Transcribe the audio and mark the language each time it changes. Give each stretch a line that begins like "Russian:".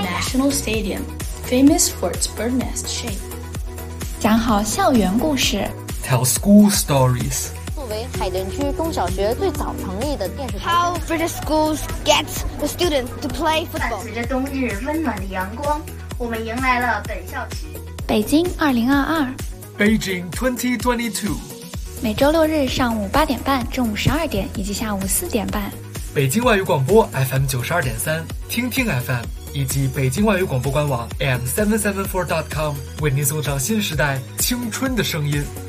English: The National Stadium, famous for its bird nest shape.
Chinese: 讲好校园故事
English: Tell school stories.
Chinese: 作为海淀区中小学最早成立的电视台
English: How British schools get the students to play football.
Chinese: 伴随着冬日温暖的阳光，我们迎来了本校区北京2022
English: Beijing 2022
Chinese: 每周六日上午8:30正午12:00以及下午4:30 北京外语广播 FM92.3 听听 FM 以及北京外语广播官网 AM774.com 为您送上新时代青春的声音